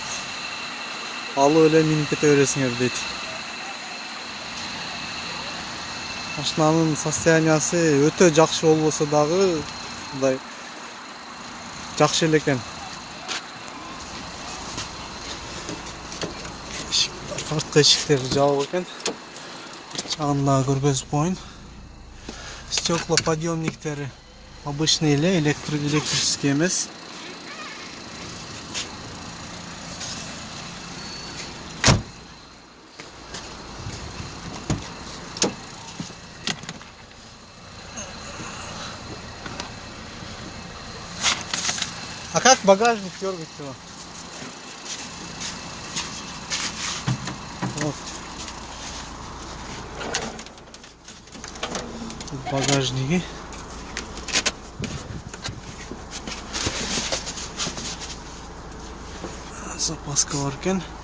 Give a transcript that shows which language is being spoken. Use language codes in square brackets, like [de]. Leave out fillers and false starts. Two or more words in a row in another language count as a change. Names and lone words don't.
[ky] Алып эле минип кете бересиңер дейт. Машинанын состояниясы өтө жакшы болбосо дагы мындай жакшы эле экен. Арткы эшиктери жабык экен. Чагын дагы көргөзүп коеюн. Стеклоподъемниктери обычный эле, электрический эмес. [ru] А как багажник дергать его? Вот. Тут багажники. [ky] Запаска бар экен.